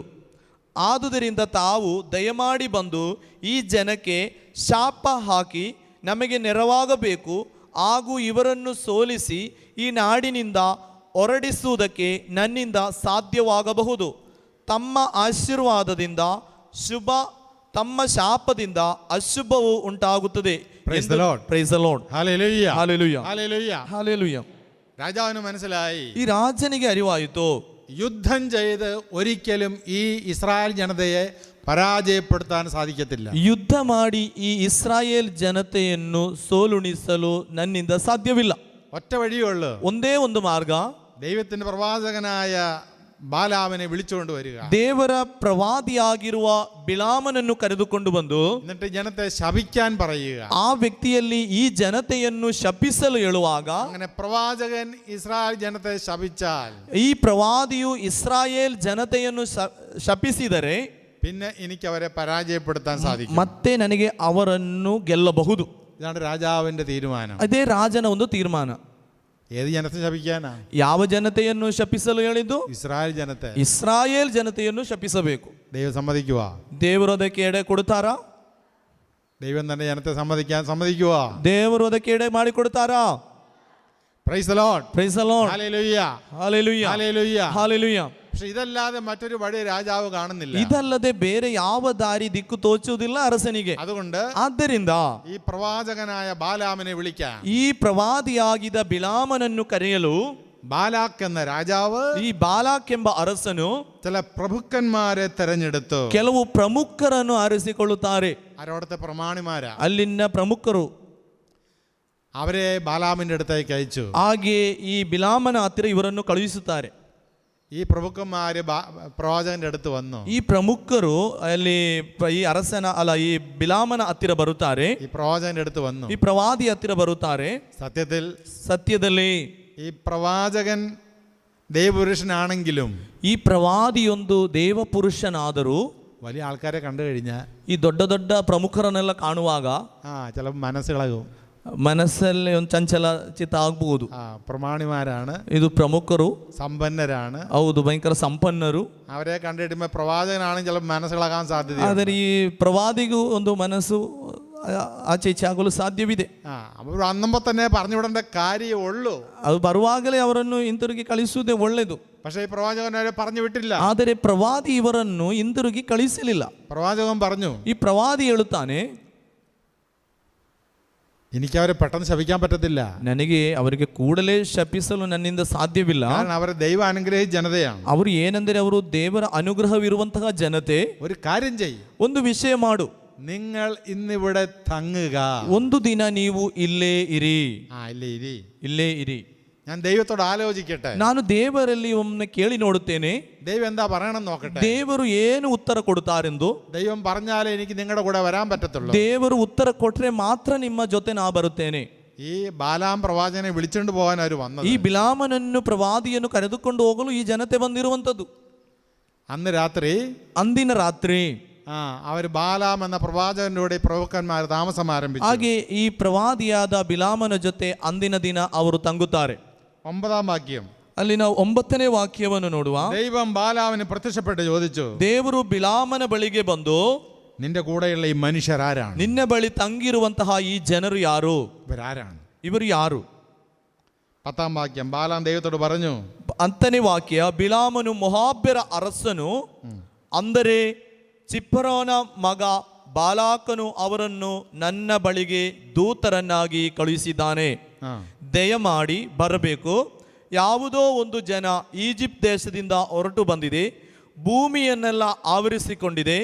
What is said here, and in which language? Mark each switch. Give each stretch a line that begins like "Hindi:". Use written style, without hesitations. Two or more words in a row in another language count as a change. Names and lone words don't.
Kannada: ಆದುದರಿಂದ ತಾವು ದಯಮಾಡಿ ಬಂದು ಈ ಜನಕ್ಕೆ ಶಾಪ ಹಾಕಿ ನಮಗೆ ನೆರವಾಗಬೇಕು, ಹಾಗೂ ಇವರನ್ನು ಸೋಲಿಸಿ ಈ ನಾಡಿನಿಂದ ಹೊರಡಿಸುವುದಕ್ಕೆ ನನ್ನಿಂದ ಸಾಧ್ಯವಾಗಬಹುದು. ತಮ್ಮ ಆಶೀರ್ವಾದದಿಂದ ಶುಭ, ತಮ್ಮ ಶಾಪದಿಂದ ಅಶುಭವು ಉಂಟಾಗುತ್ತದೆ.
English: Praise the Lord. Praise the Lord.
Malayalam: ഹല്ലേലൂയ.
English: Hallelujah.
Malayalam: ഹല്ലേലൂയ.
English: Hallelujah.
Malayalam: രാജാവിന് മനസ്സിലായി,
Kannada: ഈ രാജനിಗೆ ಅರಿವಾಯಿತು,
Malayalam: യുദ്ധം ചെയ്ത് ഒരിക്കലും ഈ ഇസ്രായേൽ ജനതയെ പരാജയപ്പെടുത്താൻ സാധിക്കത്തില്ല.
Kannada: ಯುದ್ಧ ಮಾಡಿ ಈ ಇಸ್ರಾಯೇಲ್ ಜನತೆಯನ್ನು ಸೋಲುಣಿಸಲು ನನ್ನಿಂದ ಸಾಧ್ಯವಿಲ್ಲ.
Malayalam: ഒറ്റ വഴിയേ ഉള്ളൂ.
Kannada: ಒಂದೇ ಒಂದು ಮಾರ್ಗ,
Malayalam: ദൈവത്തിന്റെ പ്രവാചകനായ ബാലാമിനെ വിളിച്ചുകൊണ്ട് വരിക.
Kannada: ದೇವರ ಪ್ರವಾದಿಯಾಗಿರುವ ಬಿಳಾಮನನ್ನು ಕರೆದುಕೊಂಡು ಬಂದು
Malayalam: എന്നിട്ട് ജനത്തെ ശപിക്കാൻ പറയുക.
Kannada: ಆ ವ್ಯಕ್ತಿಯಲ್ಲಿ ಈ ಜನತೆಯನ್ನು ಶಪಿಸಲು ಹೇಳುವಾಗ,
Malayalam: അങ്ങനെ പ്രവാചകൻ ഇസ്രായേൽ ജനത്തെ ശപിച്ചാൽ,
Kannada: ಈ ಪ್ರವಾದಿಯು ಇಸ್ರಾಯೇಲ್ ಜನತೆಯನ್ನು ಶಪಿಸಿದರೆ
Malayalam: പിന്നെ എനിക്ക് അവരെ പരാജയപ്പെടുത്താൻ സാധിക്കും.
Kannada: ಮತ್ತೆ ನನಗೆ ಅವರನ್ನು ಗೆಲ್ಲಬಹುದು.
Malayalam: ഇതാണ് രാജാവിന്റെ തീരുമാനം.
Kannada: ಅದೇ ರಾಜನ ಒಂದು ತೀರ್ಮಾನ.
Malayalam: ഏത് ജനത്തെ ശപിക്കാനാ?
Kannada: ಯಾವ ಜನತೆಯನ್ನು ಶಪಿಸಲು ಹೇಳಿದ್ದು?
Malayalam: ഇസ്രായേൽ ജനത്തെ.
Kannada: ಇಸ್ರಾಯೇಲ್ ಜನತೆಯನ್ನು ಶಪಿಸಬೇಕು.
Malayalam: ദൈവം സമ്മതിക്കുക?
Kannada: ದೇವರು ಅದಕ್ಕೆ ಎಡೆ ಕೊಡ್ತಾರಾ?
Malayalam: ദൈവം തന്നെ ജനത്തെ സമ്മതിക്കുക?
Kannada: ದೇವರು ಅದಕ್ಕೆ ಎಡೆ ಮಾಡಿ ಕೊಡ್ತಾರಾ?
English: Praise the Lord. Praise the Lord.
Malayalam: ഹല്ലേലൂയ.
Kannada: ಹಲ್ಲೆಲೂಯಾ.
Malayalam: ഹല്ലേലൂയ.
Kannada: ಹಲ್ಲೆಲೂಯಾ.
Malayalam: പക്ഷെ ഇതല്ലാതെ മറ്റൊരു വഴി രാജാവ് കാണുന്നില്ല.
Kannada: ಇದಲ್ಲದೆ ಬೇರೆ ಯಾವ ದಾರಿ ದಿಕ್ಕು ತೋಚುವುದಿಲ್ಲ ಅರಸನಿಗೆ.
Malayalam: അതുകൊണ്ട്
Kannada: ಆದ್ದರಿಂದ
Malayalam: ഈ പ്രവാചകനായ ബാലാമിനെ വിളിക്കാൻ,
Kannada: ಈ ಪ್ರವಾದಿಯಾಗಿದ್ದ ಬಿಳಾಮನನ್ನು ಕರೆಯಲು
Malayalam: ബാലാക്ക് എന്ന രാജാവ്
Kannada: ಈ ಬಾಲಾಕ್ ಎಂಬ ಅರಸನು
Malayalam: ചില പ്രഭുക്കന്മാരെ തെരഞ്ഞെടുത്തു.
Kannada: ಕೆಲವು ಪ್ರಮುಖರನ್ನು ಆರಿಸಿಕೊಳ್ಳುತ್ತಾರೆ.
Malayalam: ആരോടത്തെ പ്രമാണിമാരാ?
Kannada: ಅಲ್ಲಿನ ಪ್ರಮುಖರು.
Malayalam: അവരെ ബാലാമിന്റെ അടുത്തേക്ക് അയച്ചു.
Kannada: ಹಾಗೆ ಈ ಬಿಳಾಮನ ಹತ್ತಿರ ಇವರನ್ನು ಕಳುಹಿಸುತ್ತಾರೆ.
Malayalam: ഈ പ്രഭുക്കന്മാര് പ്രവാചകന്റെ അടുത്ത് വന്നു.
Kannada: ಈ ಪ್ರಮುಖರು ಅಲ್ಲಿ ಈ ಅರಸನ ಅಲ್ಲ ಈ ಬಿಳಾಮನ ಹತ್ತಿರ ಬರುತ್ತಾರೆ.
Malayalam: ഈ പ്രവാചകന്റെ അടുത്ത് വന്നു.
Kannada: ಈ ಪ್ರವಾದಿ ಹತ್ತಿರ ಬರುತ್ತಾರೆ. ಸತ್ಯದಲ್ಲಿ
Malayalam: ഈ പ്രവാചകൻ ദൈവപുരുഷനാണെങ്കിലും
Kannada: ಈ ಪ್ರವಾದಿಯೊಂದು ದೇವಪುರುಷನಾದರೂ
Malayalam: വലിയ ആൾക്കാരെ കണ്ടു കഴിഞ്ഞാൽ
Kannada: ಈ ದೊಡ್ಡ ದೊಡ್ಡ ಪ್ರಮುಖರನ್ನೆಲ್ಲ ಕಾಣುವಾಗ
Malayalam: ചിലപ്പോൾ മനസ്സിളകും.
Kannada: ಮನಸ್ಸಲ್ಲಿ ಒಂದು ಚಂಚಲ ಚಿತ್ತ ಆಗ್ಬಹುದು.
Malayalam: പ്രമാണിമാരാണ്,
Kannada: ಇದು ಪ್ರಮುಖರು,
Malayalam: സമ്പന്നരാണ്,
Kannada: ಹೌದು ಭಯಂಕರ ಸಂಪನ್ನರು.
Malayalam: അവരെ കണ്ടിട്ടുമ്പോൾ പ്രവാചകനാണെങ്കിൽ ചിലപ്പോൾ മനസ്സിളകാൻ സാധ്യത.
Kannada: ಆದರೆ ಈ ಪ್ರವಾದಿಗೂ ಒಂದು ಮನಸ್ಸು ಆಚೆ ಈಚೆ ಆಗಲು ಸಾಧ್ಯವಿದೆ.
Malayalam: അവർ ಅನ್ನമ്പോൾ തന്നെ പറഞ്ഞുവിടേണ്ട കാര്യമേ ഉള്ളൂ.
Kannada: ಅದು ಬರುವಾಗಲೇ ಅವರನ್ನು ಹಿಂತಿರುಗಿ ಕಳಿಸುವುದೇ ಒಳ್ಳೆಯದು.
Malayalam: പക്ഷേ ഈ പ്രവാചകൻ അവരെ പറഞ്ഞു വിട്ടില്ല.
Kannada: ಆದರೆ ಪ್ರವಾದಿ ಇವರನ್ನು ಹಿಂತಿರುಗಿ ಕಳಿಸಲಿಲ್ಲ.
Malayalam: പ്രവാചകൻ പറഞ്ഞു,
Kannada: ಈ ಪ್ರವಾದಿ ಹೇಳುತ್ತಾನೆ,
Malayalam: എനിക്ക് അവരെ പെട്ടെന്ന് ശപിക്കാൻ പറ്റത്തില്ല.
Kannada: ನನಗೆ ಅವರಿಗೆ ಕೂಡಲೇ ಶಪಿಸಲು ನನ್ನಿಂದ ಸಾಧ್ಯವಿಲ್ಲ.
Malayalam: കാരണം അവർ ദൈവ അനുഗ്രഹിച്ച ജനതയാണ്.
Kannada: ಅವರು ಏನೆಂದರೆ ಅವರು ದೇವರ ಅನುಗ್ರಹವಿರುವಂತಹ ಜನತೆ.
Malayalam: ഒരു കാര്യം ചെയ്യും,
Kannada: ಒಂದು ವಿಷಯ ಮಾಡು,
Malayalam: നിങ്ങൾ ഇന്നിവിടെ തങ്ങുക.
Kannada: ಒಂದು ದಿನ ನೀವು ಇಲ್ಲೇ ಇರಿ. ಇಲ್ಲೇ ಇರಿ.
Malayalam: ഞാൻ ദൈവത്തോട് ആലോചിക്കട്ടെ.
Kannada: ನಾನು ದೇವರಲ್ಲಿ ಒಮ್ಮೆ ಕೇಳಿ ನೋಡುತ್ತೇನೆ.
Malayalam: ദൈവം എന്താ പറയണം നോക്കട്ടെ.
Kannada: ದೇವರು ಏನು ಉತ್ತರ ಕೊಡುತ್ತಾರೆಂದು.
Malayalam: ദൈവം പറഞ്ഞാലേ എനിക്ക് നിങ്ങളുടെ കൂടെ വരാൻ പറ്റത്തുള്ളൂ.
Kannada: ದೇವರು ಉತ್ತರ ಕೊಟ್ರೆ ಮಾತ್ರ ನಿಮ್ಮ ಜೊತೆ ನಾ ಬರುತ್ತೇನೆ.
Malayalam: ഈ ബാലാം പ്രവാചകനെ വിളിച്ചുകൊണ്ട് പോകാൻ അവർ വന്നത്.
Kannada: ಈ ಬಿಳಾಮನನ್ನು ಪ್ರವಾದಿಯನ್ನು ಕರೆದುಕೊಂಡು ಹೋಗಲು ಈ ಜನತೆ ಬಂದಿರುವಂತದ್ದು.
Malayalam: അന്ന് രാത്രി,
Kannada: ಅಂದಿನ ರಾತ್ರಿ
Malayalam: അവർ ബാലാം എന്ന പ്രവാചകന്റെ കൂടെ പ്രഭുക്കന്മാർ താമസം ആരംഭിച്ചു.
Kannada: ಹಾಗೆ ಈ ಪ್ರವಾದಿಯಾದ ಬಿಳಾಮನ ಜೊತೆ ಅಂದಿನ ದಿನ ಅವರು ತಂಗುತ್ತಾರೆ.
Malayalam: 9ാം വാക്യം,
Kannada: ಅಲ್ಲಿ ನಾವು 9ನೇ ವಾಕ್ಯವನ್ನು ನೋಡುವ.
Malayalam: ദൈവം ബാലാമിന് പ്രത്യക്ഷപ്പെട്ട് ചോദിച്ചു,
Kannada: ದೇವರು ಬಿಳಾಮನ ಬಳಿಗೆ ಬಂದು,
Malayalam: നിന്റെ കൂടെയുള്ള ഈ മനുഷ്യരാരാണ്?
Kannada: ನಿನ್ನ ಬಳಿ ತಂಗಿರುವಂತಹ ಈ ಜನರು ಯಾರು?
Malayalam: ഇവരാരാണ്?
Kannada: ಇವರು ಯಾರು?
Malayalam: 10ാം വാക്യം, ബാലാം ദൈവത്തോട് പറഞ്ഞു.
Kannada: 10ನೇ ವಾಕ್ಯ, ಬಿಳಾಮನು ಮೊಹಾಬ್ಯರ ಅರಸನು ಅಂದರೆ ಚಿಪ್ಪರೋನ ಮಗ ಬಾಲಾಕನು ಅವರನ್ನು ನನ್ನ ಬಳಿಗೆ ದೂತರನ್ನಾಗಿ ಕಳುಹಿಸಿದ್ದಾನೆ. ದಯಮಾಡಿ ಬರಬೇಕು, ಯಾವುದೋ ಒಂದು ಜನ ಈಜಿಪ್ಟ್ ದೇಶದಿಂದ ಹೊರಟು ಬಂದಿದೆ, ಭೂಮಿಯನ್ನೆಲ್ಲ ಆವರಿಸಿಕೊಂಡಿದೆ.